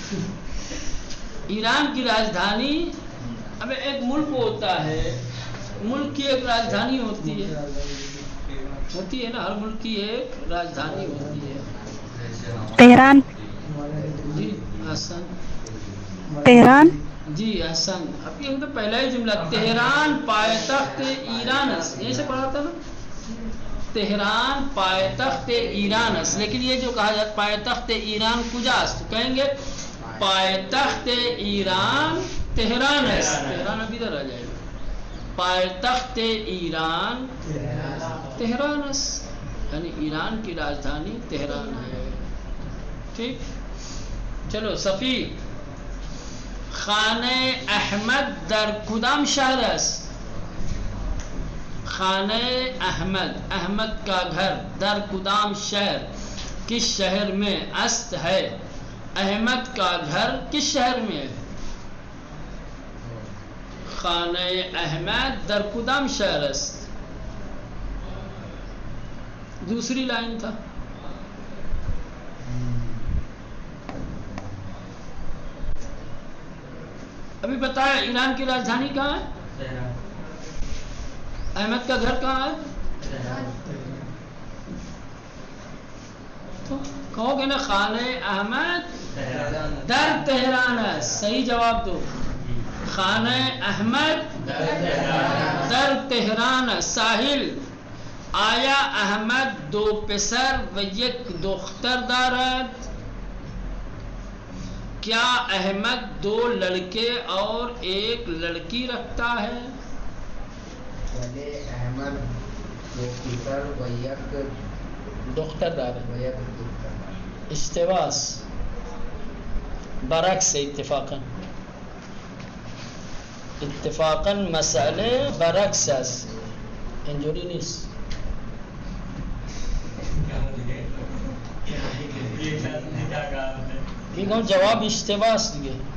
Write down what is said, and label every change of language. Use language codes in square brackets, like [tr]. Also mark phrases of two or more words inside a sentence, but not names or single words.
[ur] ایران کی راجدھانی، اب ایک ملک ہوتا ہے، ملک کی ایک راجدھانی ہوتی ہے نا. ہر ملک کی ایک راجدھانی ہوتی ہے. تہران. جی احسن. تہران. جی احسن. اب یہ تو پہلا ہی جملہ، [fa] تہران پائتخت ایران است. [ur] یہیں سے پڑھا تھا نا، [fa] تہران پائتخت ایران است. [ur] لیکن یہ جو کہا جاتا [fa] پائتخت ایران کجاست، [ur] کہیں گے [fa] پائتخت ایران تہران است. [ur] تہران ابھی ادھر آ جائے گا. [fa] پائتخت ایران تہران است، [ur] یعنی ایران کی راجدھانی تہران ہے. ٹھیک. [fa] چلو صفی خانه احمد در کدام شهر است؟ خانه احمد [ur] کا گھر [fa] در کدام [ur] شہر کس شہر میں است ہے؟ احمد کا گھر کس شہر میں ہے؟ [fa] خانه احمد در کدام شہر است. [ur] دوسری لائن تھا. ابھی بتایا ایران کی راجدھانی کہاں ہے؟ احمد کا گھر کہاں ہے؟ تو کہو گے نا [fa] خانہ احمد در تہران [ur] ہے. صحیح جواب دو. [fa] خانہ احمد در تہران. ساحل آیا احمد دو پسر و یک دختر دارد؟ [ur] کیا احمد دو لڑکے اور ایک لڑکی رکھتا ہے؟ [fa] احمد دو پسر و یک دختر دارد. اشتباس برعکس ہے. اتفاقاً مسئلے برعکس است. اینجوری نیست. میگم جواب اشتباس دیگه.